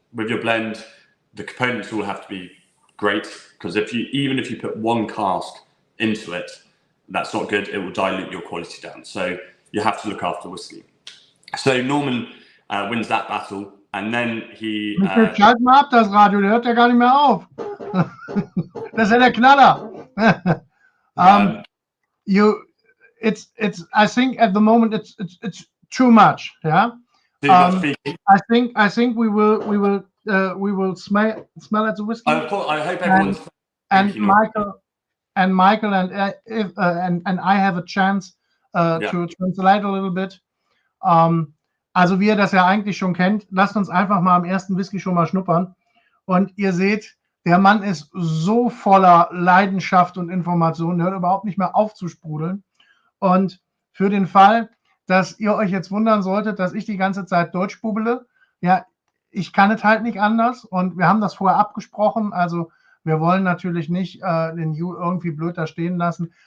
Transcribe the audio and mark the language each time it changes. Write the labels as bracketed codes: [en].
[en] With your blend, the components all have to be great, because even if you put one cask into it, that's not good, it will dilute your quality down. So you have to look after whiskey. So Norman wins that battle, and then he... [de] Schalt mal ab das Radio, der hört ja gar nicht mehr auf. Das ist ja der Knaller. [en] I think at the moment it's too much, yeah. I think we will smell at the whiskey. I hope everyone's and Michael and I have a chance to translate a little bit. [de] Also wie ihr das ja eigentlich schon kennt, lasst uns einfach mal am ersten Whisky schon mal schnuppern. Und ihr seht, der Mann ist so voller Leidenschaft und Informationen, der hört überhaupt nicht mehr auf zu sprudeln. Und für den Fall, dass ihr euch jetzt wundern solltet, dass ich die ganze Zeit Deutsch bubbele, ja, ich kann es halt nicht anders und wir haben das vorher abgesprochen, also wir wollen natürlich nicht den Hugh irgendwie blöd da stehen lassen.